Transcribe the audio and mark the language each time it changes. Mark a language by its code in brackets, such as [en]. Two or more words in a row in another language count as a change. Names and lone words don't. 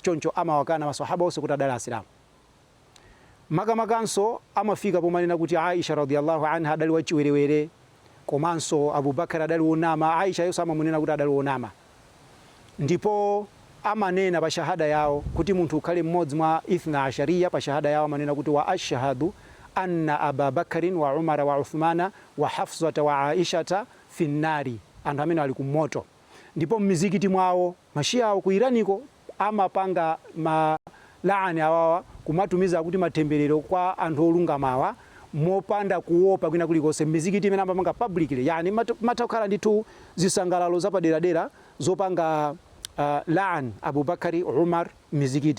[ny] Choncho amawakana maswahaba onse kuti adali Asilamu. Makamakanso amafika pomanena kuti Aisha [ar] رضي الله عنها [ny] adali wachiwerewere, komanso Abubakar adali wonama, Aisha yonso amamunena kuti adali wonama. Ndipo amanena pa shahada yawo kuti munthu ukhale mmodzi mwa Ithna Ashariya, pa shahada yawo amanena kuti [ar] وأشهد أن أبابكر وعمر وعثمان وحفصة وعائشة في النار, [ny] anthu amene ali kumoto. Ndipo mmizikiti mwawo mashia awo ku Iraniko amapanga laani awawa kumatumiza kuti matemberero kwa anthu olungamawa mopanda kuopa kwina kulikonse. Mizikiti imene amapanga publicly, yani matakhala ndithu zisangalalo zapadera-dera zopanga laan Abubakari, Umar mizikiti.